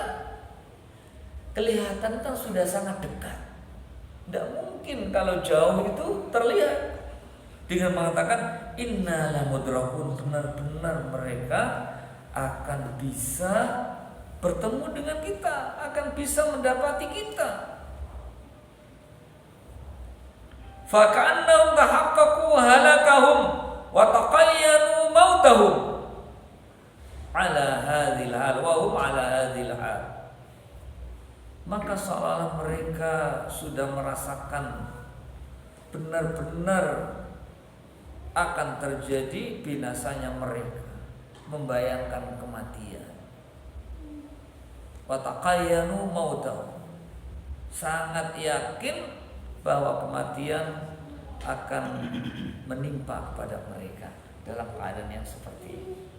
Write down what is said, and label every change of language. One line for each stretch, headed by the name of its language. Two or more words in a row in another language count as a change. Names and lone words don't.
Indonesian: Kelihatan kan sudah sangat dekat. Tidak mungkin kalau jauh itu terlihat. Dengan mengatakan
Arabic: إنا لمدركون,
Indonesian: benar-benar mereka akan bisa bertemu dengan kita, akan bisa mendapati kita.
Arabic: فكأنهم تحققوا هلاكهم وتيقنوا موتهم على هذه الحال وهم على هذه الحال.
Indonesian: Maka seolah mereka sudah merasakan benar-benar akan terjadi binasanya mereka, membayangkan kematian.
Arabic: وتيقنوا موتهم,
Indonesian: sangat yakin bahwa kematian akan menimpa kepada mereka dalam keadaan yang seperti ini.